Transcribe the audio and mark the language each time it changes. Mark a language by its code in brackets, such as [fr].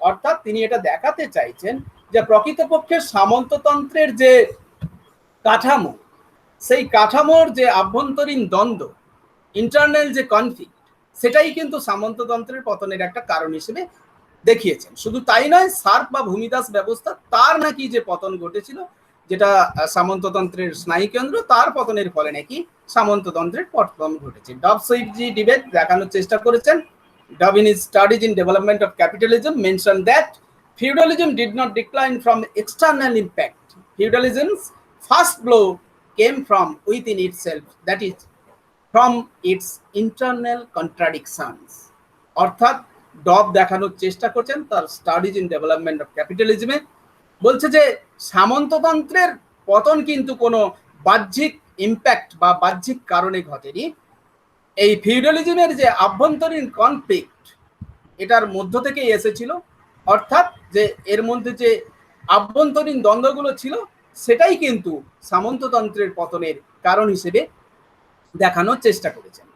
[bn] অর্থাৎ তিনি এটা দেখাতে চাইছেন যে প্রকৃতপক্ষে সামন্ততন্ত্রের যে কাঠামো, সেই কাঠামোর যে আভ্যন্তরীণ দ্বন্দ্ব, ইন্টারনাল যে কনফ্লিক্ট, সেটাই কিন্তু সামন্ততন্ত্রের পতনের একটা কারণ হিসেবে দেখিয়েছেন। শুধু তাই নয়, সার্ফ বা ভূমিদাস ব্যবস্থা, তার নাকি যে পতন ঘটেছিল, যেটা সামন্ততন্ত্রের স্নায়ুকেন্দ্র, তার পতনের ফলে নাকি সামন্ততন্ত্রের পতন ঘটেছে। ডব সুইফজি ডিবেট দেখানোর চেষ্টা করেছেন, [en] Dove in his studies in development of capitalism mentioned that feudalism did not decline from external impact. Feudalism's first blow came from within itself, that is from its internal contradictions. [bn] অর্থাৎ ডব দেখানোর চেষ্টা করছেন তার studies in development of ক্যাপিটালিজমে, বলছে যে সামন্ততন্ত্রের পতন কিন্তু কোনো বাহ্যিক ইম্প্যাক্ট বা বাহ্যিক কারণে ঘটেনি। এই ফিউডালিজমের যে আভ্যন্তরীণ কনফ্লিক্ট এটার মধ্য থেকেই এসেছিল, অর্থাৎ যে এর মধ্যে যে আভ্যন্তরীণ দ্বন্দ্বগুলো ছিল সেটাই কিন্তু সামন্ততন্ত্রের পতনের কারণ হিসেবে দেখানোর চেষ্টা করেছেন।